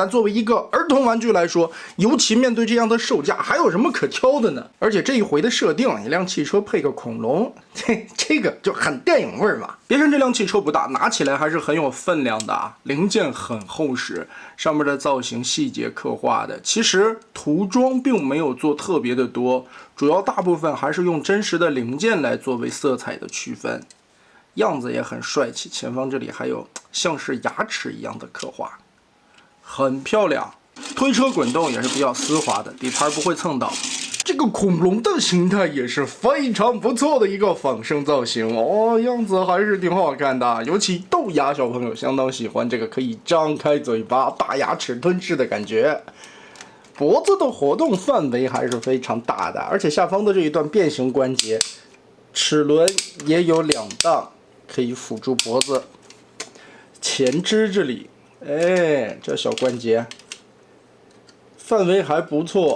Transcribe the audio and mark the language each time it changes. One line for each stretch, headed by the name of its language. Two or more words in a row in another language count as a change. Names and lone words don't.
Chinese: 但作為一個兒童玩具來說，尤其面對這樣的售價，還有什麼可挑的呢？而且這一回的設定，一輛汽車配個恐龍，這個就很電影味嘛。別看這輛汽車不大，拿起來還是很有分量的啊。零件很厚實，上面的造型細節刻畫的，其實塗裝並沒有做特別的多，主要大部分還是用真實的零件来作為色彩的区分。樣子也很帥氣，前方这裡還有像是牙齒一樣的刻畫，很漂亮。推車滾動也是比較絲滑的，底盘不会蹭到。这個恐龍的形態也是非常不錯的一個仿生造型哦，樣子還是挺好看的，尤其豆芽小朋友相當喜歡這個可以張開嘴巴、大牙齒吞噬的感覺。脖子的活動範圍還是非常大的，而且下方的這一段變形關節，齒輪也有2檔，可以輔助脖子。前肢這裡，哎，這小關節範圍還不錯。